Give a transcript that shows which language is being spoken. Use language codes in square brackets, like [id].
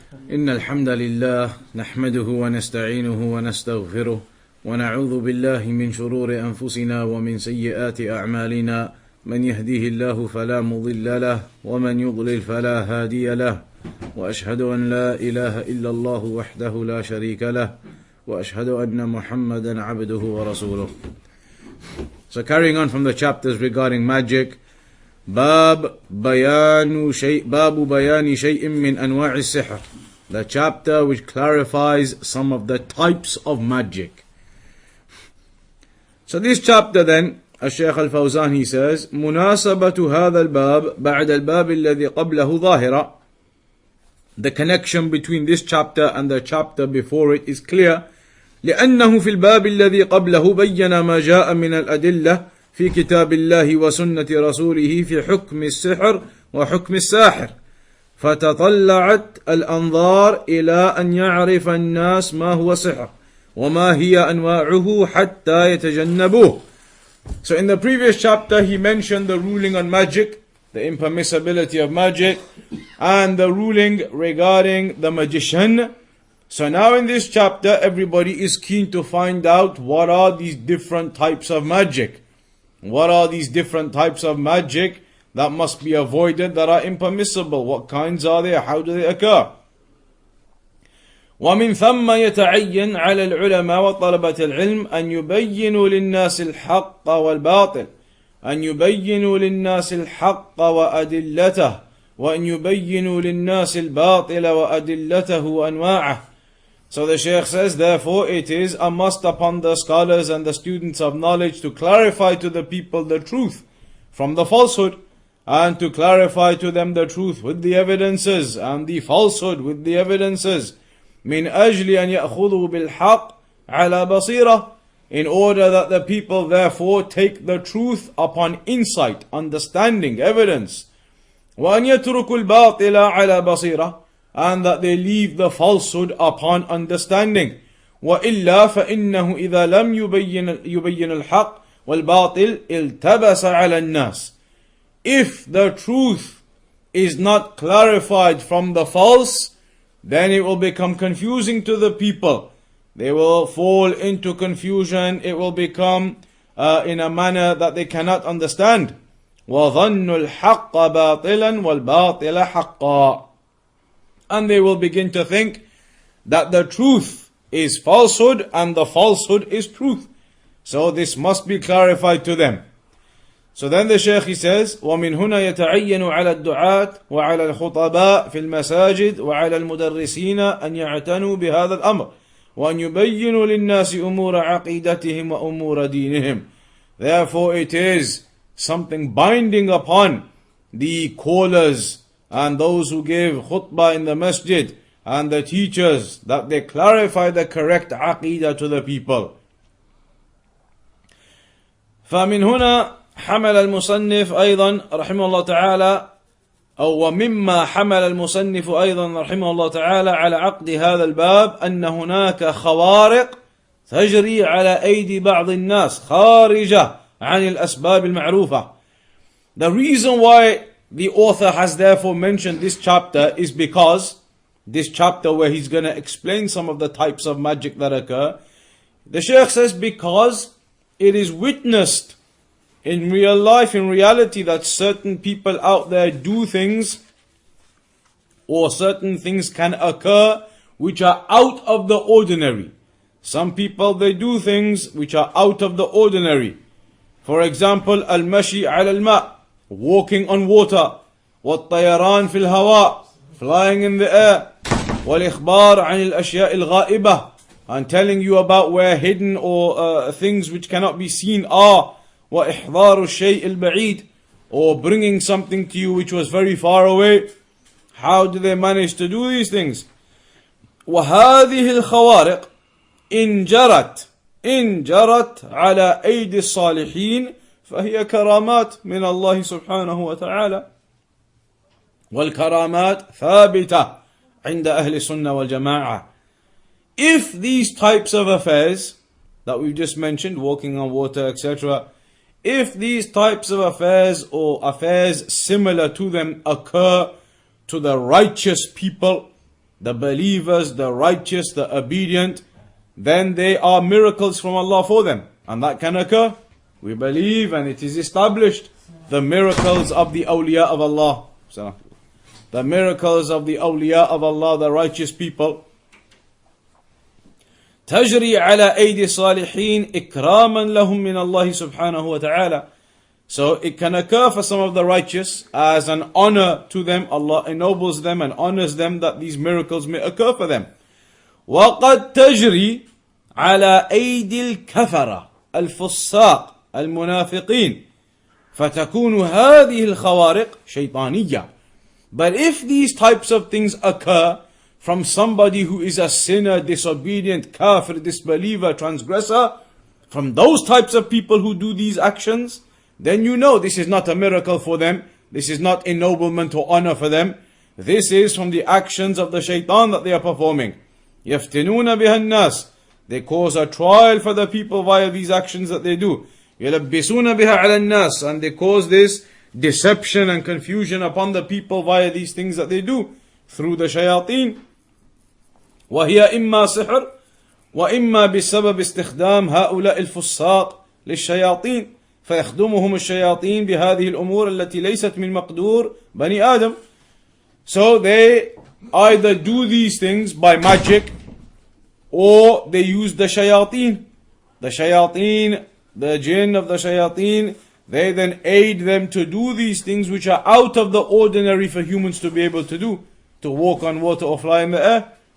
[ar] إن الحمد لله نحمده ونستعينه ونستغفره ونعوذ بالله من شرور أنفسنا ومن سيئات أعمالنا من يهديه الله فلا مضل له ومن يضلل فلا هادي له وأشهد أن لا إله إلا الله وحده لا شريك له وأشهد أن محمدا عبده ورسوله. [en] So carrying on from the chapters regarding magic, [ar] باب بيان شيء من أنواع السحر, [en] the chapter which clarifies some of the types of magic. So this chapter then, Shaykh Al Fawzaan, he says, [ar] مناسبة هذا الباب بعد الباب الذي قبله ظاهرة. [en] The connection between this chapter and the chapter before it is clear. [ar] لأنه في الباب الذي قبله بين ما جاء من الأدلة في كتاب الله وسنة رسوله في حكم السحر وحكم الساحر، فتطلعت الأنظار إلى أن يعرف الناس ما هو سحر وما هي أنواعه حتى يتجنبوه. [en] So in the previous chapter he mentioned the ruling on magic, the impermissibility of magic, and the ruling regarding the magician. So now in this chapter everybody is keen to find out what are these different types of magic. What are these different types of magic that must be avoided, that are impermissible? What kinds are they? How do they occur? [ar] ومن ثم يتعين على العلماء وطلبة العلم أن يبينوا للناس الحق والباطل، أن يبينوا للناس الحق وأدلته، وأن يبينوا للناس الباطل وأدلته وأنواعه. [en] So the Shaykh says, therefore it is a must upon the scholars and the students of knowledge to clarify to the people the truth from the falsehood, and to clarify to them the truth with the evidences and the falsehood with the evidences. [ar] من أجل أن يأخذوا بالحق على بصيرة, [en] in order that the people therefore take the truth upon insight, understanding, evidence. [ar] وأن يتركوا الباطل على بصيرة, [en] and that they leave the falsehood upon understanding. [ar] وإلا فإنه إذا لم يبين الحق والباطل التبس على الناس. [en] If the truth is not clarified from the false, then it will become confusing to the people. They will fall into confusion. It will become in a manner that they cannot understand. [ar] وَظَنُّ الْحَقَّ بَاطِلًا وَالْبَاطِلَ حَقًّا. [en] And they will begin to think that the truth is falsehood and the falsehood is truth. So this must be clarified to them. So then the Shaykh, he says, [ar] وَمِنْ هُنَا يَتَعَيَّنُ عَلَى الدُّعَاةِ وَعَلَى الْخُطَبَاءِ فِي الْمَسَاجِدِ وَعَلَى الْمُدَرِّسِينَ أَنْ يَعْتَنُوا بِهَذَا الْأَمْرِ وَأَنْ يُبَيِّنُوا لِلنَّاسِ أُمُورَ عَقِيدَتِهِمْ وَأُمُورَ دِينِهِمْ. [en] Therefore it is something binding upon the callers and those who give khutbah in the masjid and the teachers that they clarify the correct aqidah to the people. [ar] فمن هنا حمل المصنف أيضا رحمه الله تعالى، أو ومما حمل المصنف أيضا رحمه الله تعالى على عقد هذا الباب أن هناك خوارق تجري على أيدي بعض الناس خارجة عن الأسباب المعروفة. [en] The reason why the author has therefore mentioned this chapter is because this chapter where he's going to explain some of the types of magic that occur, the Shaykh says because it is witnessed in real life, in reality, that certain people out there do things, or certain things can occur which are out of the ordinary. Some people, they do things which are out of the ordinary. For example, [ar] al-mashi ala al-ma', [en] walking on water, [ar] والطيران في الهواء, [en] flying in the air, [ar] والإخبار عن الأشياء الغائبة, [en] and telling you about where hidden or things which cannot be seen are, [ar] وإحضار الشيء البعيد, [en] or bringing something to you which was very far away. How do they manage to do these things? [ar] وهذه الخوارق إن جرت على أيدي الصالحين فهي كرامات من الله سبحانه وتعالى، والكرامات ثابتة عند أهل السنة والجماعة. [en] If these types of affairs that we've just mentioned, walking on water, etc., if these types of affairs or affairs similar to them occur to the righteous people, the believers, the righteous, the obedient, then they are miracles from Allah for them. And that can occur. We believe, and it is established, the miracles of the awliya of Allah. The miracles of the awliya of Allah, the righteous people. [ar] تجري على أيدي الصالحين إكراما لهم من الله سبحانه وتعالى. [en] So it can occur for some of the righteous as an honor to them. Allah ennobles them and honors them that these miracles may occur for them. [ar] وقد تجري على أيدي الكفرة الفساق المنافقين فتكون هذه الخوارق شيطانية. [en] But if these types of things occur from somebody who is a sinner, disobedient, kafir, disbeliever, transgressor, from those types of people who do these actions, then you know this is not a miracle for them. This is not ennoblement or honor for them. This is from the actions of the shaitan that they are performing. [ar] يفتنون بها الناس. [en] They cause a trial for the people via these actions that they do. [ar] يلبسون بها على الناس. [en] And they cause this deception and confusion upon the people via these things that they do through the shayateen. [ar] وهي إما سحر وإما بسبب استخدام هؤلاء الفساق للشياطين فيخدمهم الشياطين بهذه الأمور التي ليست من مقدور بني آدم. [en] So they either do these things by magic or they use the shayateen. The shayateen, the jinn of the shayateen, they then aid them to do these things which are out of the ordinary for humans to be able to do, to walk on water or fly in the air.